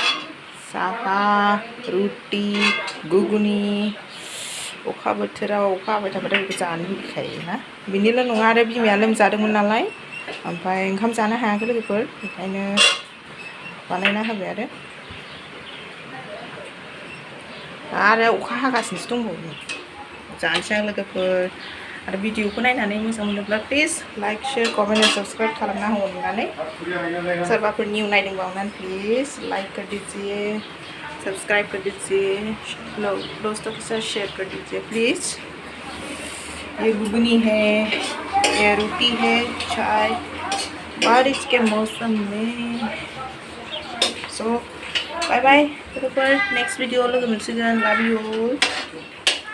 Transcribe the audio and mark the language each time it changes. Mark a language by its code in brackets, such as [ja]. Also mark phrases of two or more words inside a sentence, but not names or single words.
[brx] रुटि गुगुनि अखा बोथोराव अखा हाबाय थाबाथाय बेखौ जानो लुबैखायो ना बिनिल' नङा आरो बिमाया लोमजादोंमोन नालाय ओमफ्राय ओंखाम जानो हायाखै लोगोफोर ओंखायनो बानायना होबाय आरो अखा हागासिनोसो दंबावो जानोसै आं लोगोफोर आरो भिडिअखौ नायनानै मोजां मोनोब्ला [en] please like share [hi] कमेन्ट और सब्सक्राइब [brx] खालामना हो अननानै सोरबाफोर निउ नायदोंबा अननानै [hi] प्लिज लाइक कर दीजिए सब्सक्राइब कर दीजिए दोस्तों के साथ शेयर कर दीजिए प्लीज ये घुगनी है ये रोटी है चाय बारिश के मौसम में [en] so bye bye [brx] लोगोफोर नेक्स्ट भिडिअ लोगो मोनसिगोन [en] love you